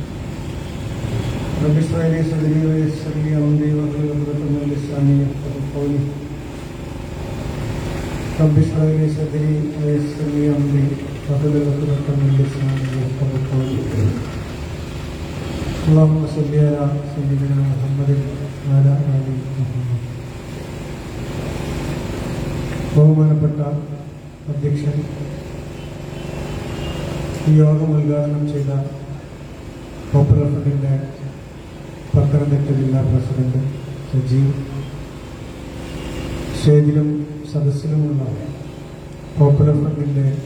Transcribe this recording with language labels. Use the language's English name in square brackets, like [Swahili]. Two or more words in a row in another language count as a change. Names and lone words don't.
[Arabic] رب اشرح لي صدري ويسر لي أمري واحلل عقدة من لساني يفقهوا قولي. رب اشرح لي صدري ويسر لي أمري واحلل عقدة من لساني يفقهوا قولي. اللهم صل على سيدنا محمد وعلى آل محمد. [Malayalam] ബഹുമാനപ്പെട്ട അധ്യക്ഷൻ, ഈ യോഗം ഉദ്ഘാടനം ചെയ്ത പോപ്പുലർ ഫ്രണ്ടിന്റെ പത്തനംതിട്ട ജില്ലാ പ്രസിഡന്റ് സജീവ്, സ്റ്റേജിലും സദസ്സിലുമുള്ള പോപ്പുലർ ഫ്രണ്ടിന്റെ